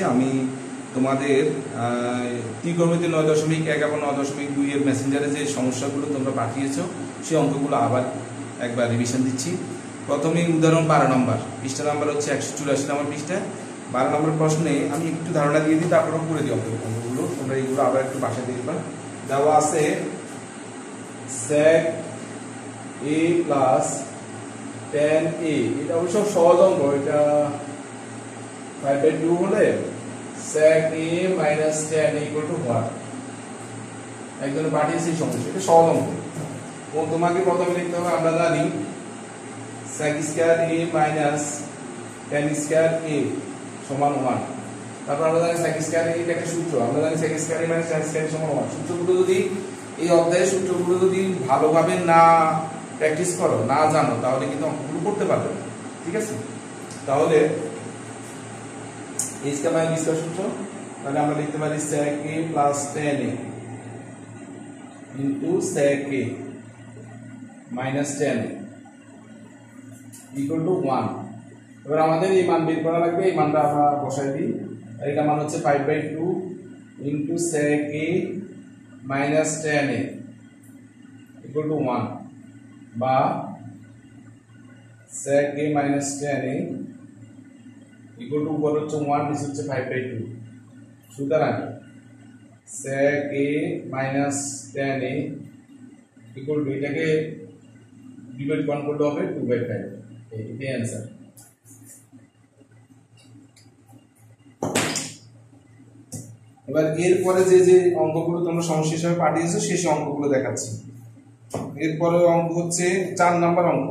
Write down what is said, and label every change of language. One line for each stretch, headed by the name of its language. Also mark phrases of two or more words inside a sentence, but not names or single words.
Bangla: আমি তোমাদের ত্রিকোণমিতি 9.1 এবং 9.2 এর মেসেঞ্জারে যে সমস্যাগুলো তোমরা পাঠিয়েছো সেই অঙ্কগুলো আবার একবার রিভিশন দিচ্ছি। প্রথমেই উদাহরণ 12 নম্বর, পৃষ্ঠা নাম্বার হচ্ছে 184 নম্বর পৃষ্ঠা। 12 নম্বর প্রশ্নে আমি একটু ধারণা দিয়ে দিই, তারপরে করে দিই অঙ্কগুলো। তোমরা এইগুলো আবার একটু বাসায় দেখবা। দেওয়া আছে
English: sec a
Bangla: প্লাস
English: tan a,
Bangla: এটা অবশ্য সহজ অঙ্ক। এটা 5/2 হলে
English: sec a minus tan a equal to what?
Bangla: একজনে পাঠিয়েছে সমস্যা, এটা সহজ অঙ্ক। ও তোমাকে প্রথমে লিখতে হবে, আমরা জানি
English: sec square a minus tan square a
Bangla: সমান 1। তারপর আমরা জানি
English: sec square a
Bangla: এটা একটা সূত্র, আমরা জানি
English: sec square a minus tan square a
Bangla: সমান 1। সূত্রগুলো যদি এই অধ্যায়ের সূত্রগুলো যদি ভালোভাবে না প্র্যাকটিস করো, না জানো, তাহলে কিন্তু অঙ্কগুলো করতে পারবে না। ঠিক আছে? তাহলে এই
English: square minus b square
Bangla: সূত্র, তাহলে আমরা লিখতে পারি
English: sec a plus tan a into sec a minus tan a equal to 1।
Bangla: এবার আমাদের এই মান বের করা লাগবে, এই মানটা আমরা বসাই দিই। এটা মান হচ্ছে 5/2
English: into sec a minus tan a equal to
Bangla: 1 বা
English: sec a minus tan a equal to
Bangla: উপর হচ্ছে 1, নিচে হচ্ছে 5/2।
English: সুতরাং sec a minus tan a equal to,
Bangla: এটাকে ডিভাইড করলে হবে 2/5। এটাই आंसर। এবার এরপরে যে অঙ্কগুলো তোমরা সমস্যা হিসেবে পাঠিয়েছো সেই অঙ্কগুলো দেখাচ্ছি। এরপরে অঙ্ক হচ্ছে 4 নাম্বার অঙ্ক।